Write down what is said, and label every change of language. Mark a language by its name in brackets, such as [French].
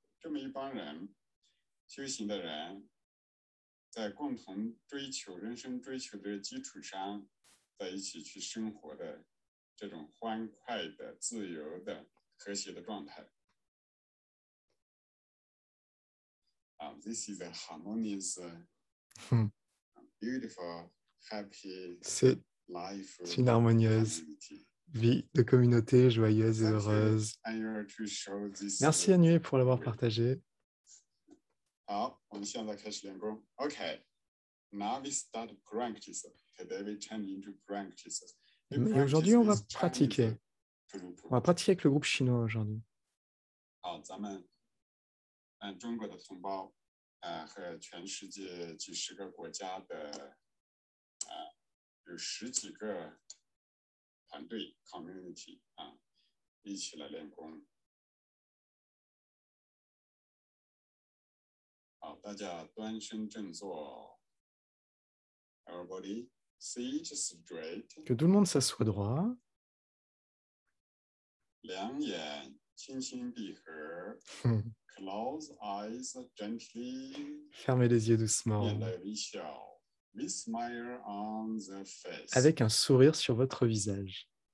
[Chinese] 这么一帮人，修行的人，在共同追求人生追求的基础上，在一起去生活的这种欢快的、自由的、和谐的状态。 [English] This is a harmonious, beautiful, happy life. [French] C'est une harmonieuse vie de communauté joyeuse et heureuse. Merci Anue pour l'avoir partagé. [Chinese] 好，我们现在开始练功。 [English] Okay, now we start practice. Today we change into practice. [French] Et aujourd'hui, on va pratiquer. On va pratiquer avec le groupe chinois aujourd'hui. [Chinese] 好，咱们中国的同胞和全世界几十个国家的有十几个团队 community 一起来练功。好，大家端身正坐。 [English] Everybody sit straight. [French] Que tout le monde s'assoie droit. [Chinese] 两眼轻轻闭合。 [English] Close eyes gently. [French] Fermez les yeux doucement. [Chinese] 面带微笑。 [English] With smile on the face. [French] Avec un sourire sur votre visage.